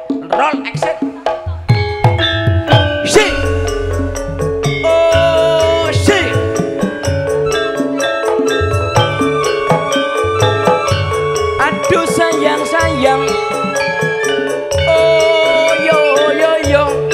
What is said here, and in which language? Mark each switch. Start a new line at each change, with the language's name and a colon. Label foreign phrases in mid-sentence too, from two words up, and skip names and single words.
English: roll action. Si. Oh, si.
Indonesian: Aduh sayang sayang. Oh yo yo yo.